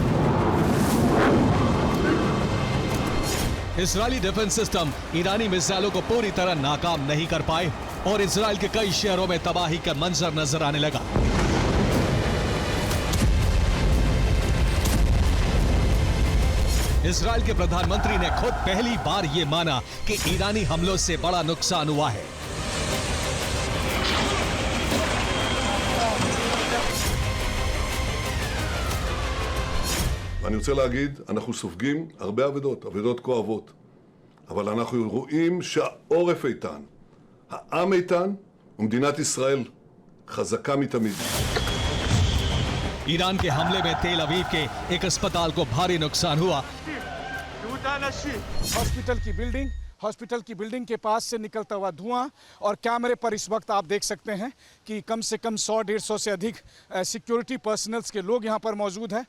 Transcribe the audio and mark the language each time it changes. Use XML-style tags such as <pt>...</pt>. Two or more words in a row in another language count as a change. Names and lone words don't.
<hi>इजरायली डिफेंस सिस्टम ईरानी मिसाइलों को पूरी तरह नाकाम नहीं कर पाए और इजराइल के कई शहरों में तबाही का मंजर नजर आने लगा। इजराइल के प्रधानमंत्री ने खुद पहली बार यह माना कि ईरानी हमलों से बड़ा नुकसान हुआ है।</hi> <he>ואני רוצה להגיד, אנחנו סופגים הרבה אבדות כואבות, אבל אנחנו רואים שהעורף איתן, העם איתן, ומדינת ישראל חזקה מתמיד.</he> <hi>ईरान के हमले में तेल अवीव के एक अस्पताल को भारी नुकसान हुआ। हॉस्पिटल की बिल्डिंग के पास से निकलता हुआ धुआं और कैमरे पर इस वक्त आप देख सकते हैं कि कम से कम 100-150 से अधिक</hi> <en>security personnels</en> <hi>के लोग यहां पर मौजूद हैं।</hi>